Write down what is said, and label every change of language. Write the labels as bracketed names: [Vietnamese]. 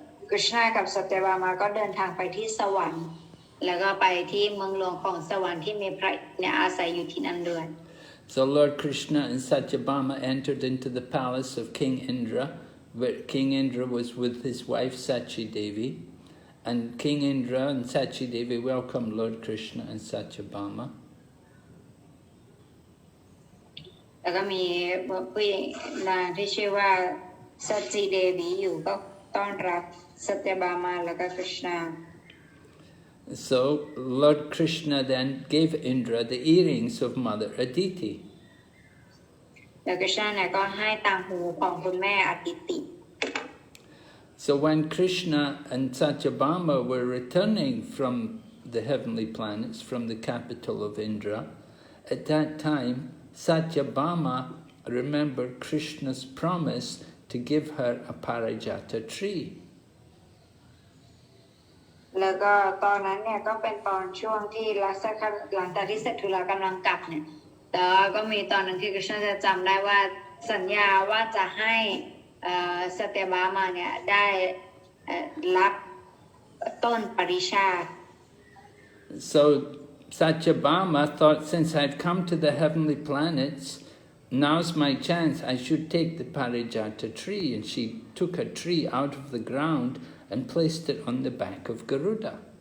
[Thai] กฤษณากับสัตยบามาก็เดินทางไปที่สวรรค์แล้วก็ไปที่เมืองหลวงของสวรรค์ที่มีพระเนี่ยอาศัยอยู่ที่นั่นด้วย [English] So Lord Krishna and Satyabhama entered into the palace of King Indra, where King Indra was with his wife Sachi Devi, and King Indra and Sachi Devi welcomed Lord Krishna and Satyabhama. [Thai] แล้วก็มีผู้นางที่ชื่อว่าสัจจิเดวีอยู่ก็ต้อนรับสัตยบามาแล้วก็กฤษณา [English] So Lord Krishna then gave Indra the earrings of Mother Aditi. [Thai] แล้วกฤษณาเนี่ยก็ให้ต่างหูของคุณแม่อดิติ [English] So when Krishna and Satyabhama were returning from the heavenly planets, from the capital of Indra, at that time Satyabhama remembered Krishna's promise to give her a parijata tree. [Thai] แล้วก็ตอนนั้นเนี่ยก็เป็นตอนช่วงที่หลังจากที่เสร็จธุระกำลังกลับเนี่ยแต่ก็มีตอนนึงที่กฤษณาจะจำได้ว่าสัญญาว่าจะให้สัตยบามาเนี่ยได้รับต้นปริชาติ [English] So Satyabhama thought, since I've come to the heavenly planets, now's my chance, I should take the parijata tree. And she took a tree out of the ground and placed it on the back of Garuda.